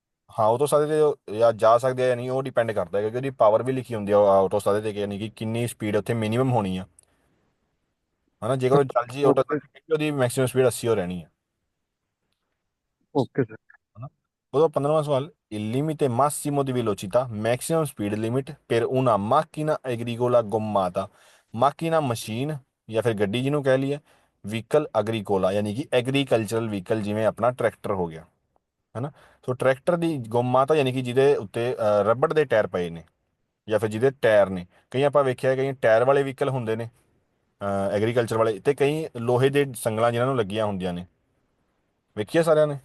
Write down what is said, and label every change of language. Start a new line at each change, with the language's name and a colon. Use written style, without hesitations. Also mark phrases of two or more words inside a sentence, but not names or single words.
Punjabi: ਹਾਂ ਆਟੋਸਟ੍ਰਾਦੇ ਤੇ ਜਾਂ ਜਾ ਸਕਦੇ ਆ ਜਾਂ ਨਹੀਂ ਉਹ ਡਿਪੈਂਡ ਕਰਦਾ ਹੈ ਕਿਉਂਕਿ ਉਹਦੀ ਪਾਵਰ ਵੀ ਲਿਖੀ ਹੁੰਦੀ ਆ ਆਟੋਸਟ੍ਰਾਦੇ ਤੇ ਕਿ ਯਾਨੀ ਕਿ ਕਿੰਨੀ ਸਪੀਡ ਉੱਥੇ ਮਿਨੀਮਮ ਹੋਣੀ ਆ ਹਨਾ। ਜੇਕਰ ਉਹ ਚੱਲ ਜੀ ਓਕੇ, ਆਟੋਸਟ੍ਰਾਦੇ ਉਹਦੀ ਮੈਕਸਿਮਮ ਸਪੀਡ 80 ਹੋ ਰਹਿਣੀ ਹੈ ਓਕੇ ਸਰ। ਹਨਾ। ਉਹਦਾ 15ਵਾਂ ਸਵਾਲ।
Italian: Il limite massimo di velocità
English: maximum speed limit
Italian: per una macchina agricola gommata।
Punjabi: ਮਾਕੀਨਾ ਮਸ਼ੀਨ ਜਾਂ ਫਿਰ ਗੱਡੀ ਜਿਹਨੂੰ ਕਹਿ ਲਈਏ, ਵਹੀਕਲ ਅਗਰੀਕੋਲਾ ਯਾਨੀ ਕਿ
English: agricultural vehicle
Punjabi: ਜਿਵੇਂ ਆਪਣਾ ਟਰੈਕਟਰ ਹੋ ਗਿਆ ਹਨਾ। ਸੋ ਟਰੈਕਟਰ ਦੀ ਗੋਮਾਤਾ ਯਾਨੀ ਕਿ ਜਿਹਦੇ ਉੱਤੇ ਰਬੜ ਦੇ ਟਾਇਰ ਪਏ ਨੇ ਜਾਂ ਫਿਰ ਜਿਹਦੇ ਟਾਇਰ ਨੇ। ਕਈ ਆਪਾਂ ਵੇਖਿਆ ਕਈ ਟਾਇਰ ਵਾਲੇ ਵਹੀਕਲ ਹੁੰਦੇ ਨੇ ਐਗਰੀਕਲਚਰ ਵਾਲੇ, ਤੇ ਕਈ ਲੋਹੇ ਦੇ ਸੰਗਲਾਂ ਜਿਨ੍ਹਾਂ ਨੂੰ ਲੱਗੀਆਂ ਹੁੰਦੀਆਂ ਨੇ, ਵੇਖੀਏ ਸਾਰਿਆਂ ਨੇ।